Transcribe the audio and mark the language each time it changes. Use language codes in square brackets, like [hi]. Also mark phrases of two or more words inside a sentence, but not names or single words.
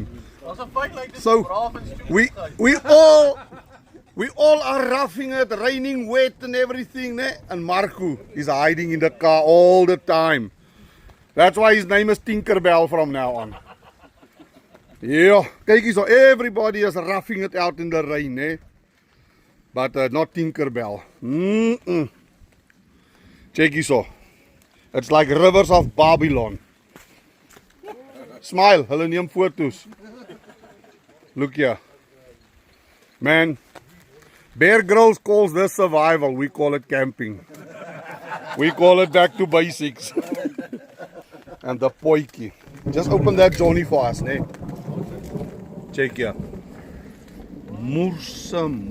[en] So we all are roughing it, raining wet and everything, né? And Marco is hiding in the car all the time. That's why his name is Tinkerbell from now on. Yeah, [af] kyk hier so, [en] everybody is roughing it out in the rain, eh? But not Tinkerbell. Check [af] hier so. [en] It's like rivers of Babylon. Smile, [af] hulle neem foto's. [en] Look here. Man, Bear Grylls calls this survival, we call it camping. We call it back to basics. And the potjie. Just open that Johnny for us, né? Check here. Mursa.